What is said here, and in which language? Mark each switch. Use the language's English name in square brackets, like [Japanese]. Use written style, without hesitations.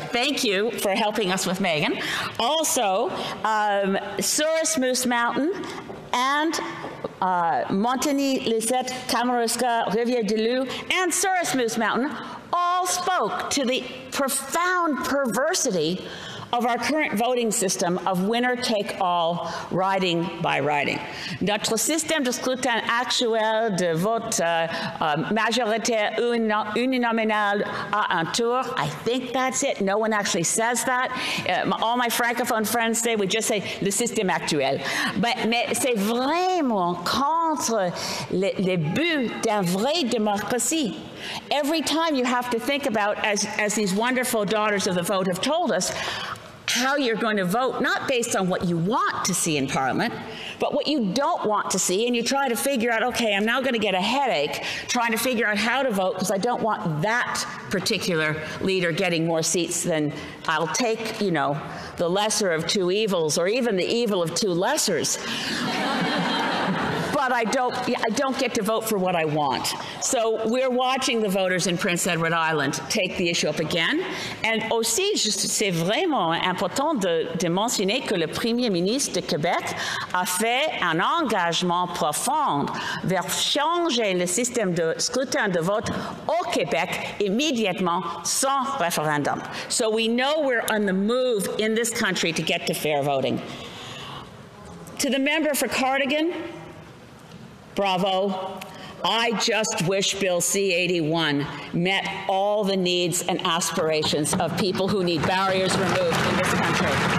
[English] Thank you for helping us with Megan. Also, Souris Moose Mountain and Montagny, Lisette, Kamouraska, Rivière-du-Loup, and Souris Moose Mountain all spoke to the profound perversity of our current voting system of winner-take-all, riding by riding. [French] Notre système de scrutin actuel de vote majoritaire uninominal à un tour, [English] I think that's it. No one actually says that. All my francophone friends say, we just say [French] le système actuel. Mais c'est vraiment contre les buts d'une vraie démocratie. [English] Every time you have to think about, as these wonderful daughters of the vote have told us, how you're going to vote, not based on what you want to see in Parliament, but what you don't want to see, and you try to figure out, okay, I'm now going to get a headache trying to figure out how to vote because I don't want that particular leader getting more seats than I'll take, you know, the lesser of two evils, or even the evil of two lessers. But I don't get to vote for what I want. So we're watching the voters in Prince Edward Island take the issue up again. [French] And aussi, c'est vraiment important de mentionner que le Premier ministre de Québec a fait un engagement profond vers changer le système de scrutin de vote au Québec immédiatement sans référendum. [English] So we know we're on the move in this country to get to fair voting. To the member for Cardigan, bravo. I just wish Bill C-81 met all the needs and aspirations of people who need barriers removed in this country.